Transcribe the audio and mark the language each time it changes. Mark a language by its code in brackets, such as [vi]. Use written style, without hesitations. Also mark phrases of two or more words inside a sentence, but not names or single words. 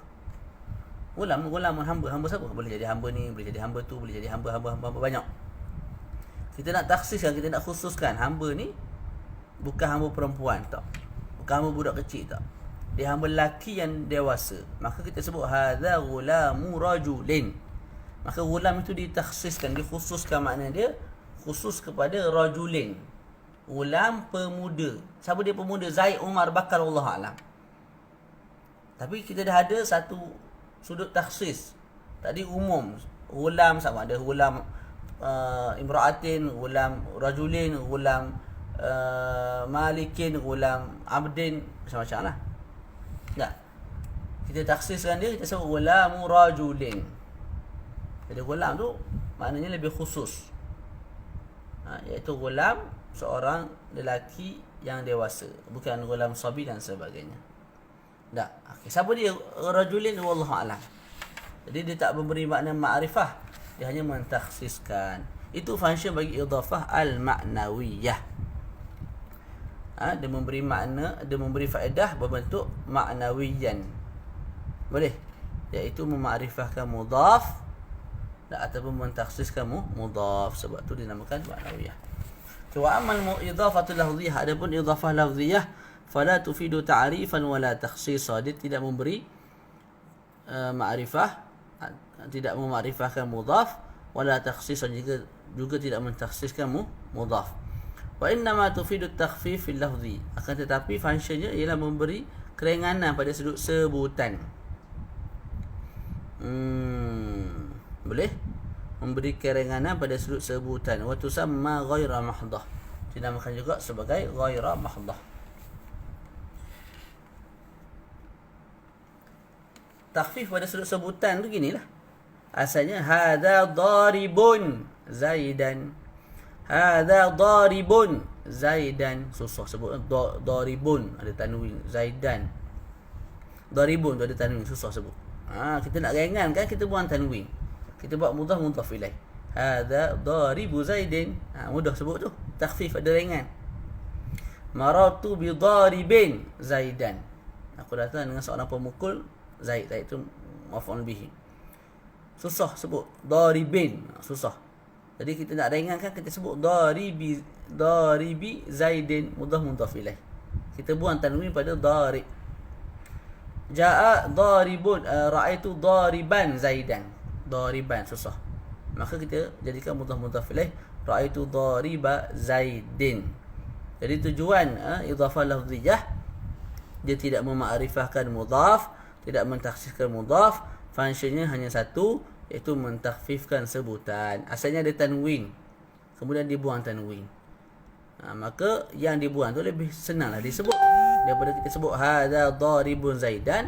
[ms] Gulamun hamba siapa? Boleh jadi hamba ni, boleh jadi hamba tu, boleh jadi hamba banyak. Kita nak takhsiskan, kita nak khususkan hamba ni bukan hamba perempuan tak. Bukan hamba budak kecil tak. Dia hamba lelaki yang dewasa. Maka kita sebut [ar] هذا غلامُ رجلٍ. [ms] Maka gulam itu ditakhsiskan, dikhususkan, makna dia khusus kepada rajulin. Gulam pemuda. Siapa dia pemuda? Zaid, Umar, Bakar, [ar] الله أعلم. [ms] Tapi kita dah ada satu sudut takhsis. Tadi umum. Gulam sama ada [ar] غلام امرأةٍ, غلام رجلٍ, غلام ملكٍ, غلام عبدٍ, [ms] macam-macam lah. Tak? Kita takhsiskan dia, kita sebut [ar] غلامُ رجلٍ. [ms] Jadi gulam tu maknanya lebih khusus. Iaitu gulam seorang lelaki yang dewasa, bukan [ar] غلام صبي [ms] dan sebagainya. Tak. Okay. Siapa dia rajulin? [ar] والله أعلم. [ms] Jadi dia tak memberi makna ma'rifah, dia hanya mentakhsiskan. Itu function bagi [ar] الإضافة المعنوية. [ms] Dia memberi makna, dia memberi faedah berbentuk ma'nawiyan. Boleh? Iaitu memakrifahkan mudhaf ataupun mentakhsiskan mudhaf. Sebab tu dinamakan ma'nawiyah. [ar] وأما الإضافة اللفظية, adapun إضافة لفظية فلا تفيد تعريفا ولا تخصيصا. [ms] Dia tidak memberi ma'rifah, tidak memakrifahkan mudhaf, [ar] ولا تخصيصا, [ms] juga tidak mentakhsiskan mudhaf. [ar] وإنما تفيد التخفيف في اللفظ. [ms] Akan tetapi functionnya ialah memberi keringanan pada sudut sebutan. Boleh? Memberi keringanan pada sudut sebutan. [ar] وتسمى غير محضة. [ms] Dinamakan juga sebagai [ar] غير محضة. [ms] Takhfif pada sudut sebutan tu ginilah. [ar] Asalnya هذا ضاربٌ زيدًا. هذا ضاربٌ زيدًا. [ms] Susah sebut daribun ada tanwin, Zaidan. Daribun tu ada tanwin, susah sebut. Kita nak ringankan, kita buang tanwin. Kita buat [ar] مضاف إليه. هذا ضاربُ زيدٍ. [ms] Mudah sebut tu. Takhfif ada ringan. [ar] مررتُ بضاربٍ زيدًا. [ms] Aku datang dengan seorang pemukul Zaid. Zaid tu [ar] مفعول به. [ms] Susah sebut daribin, susah. Jadi kita nak ringankan, kita sebut [ar] ضاربِ زيدٍ, مضاف إليه. [ms] Kita buang tanwin pada darib. [ar] جاء ضاربٌ، رأيتُ ضاربًا زيدًا. [ms] Dariban susah. Maka kita jadikan [ar] مضاف إليه, رأيتُ ضاربَ زيدٍ. [ms] Jadi tujuan [ar] إضافة لفظية, [ms] dia tidak memakrifahkan mudhaf, tidak mentakhsiskan mudhaf. Fungsinya hanya satu, iaitu mentakhfifkan sebutan. Asalnya ada tanwin, kemudian dibuang tanwin. Maka yang dibuang tu lebih senanglah disebut daripada kita sebut [ar] هذا ضاربٌ زيدًا.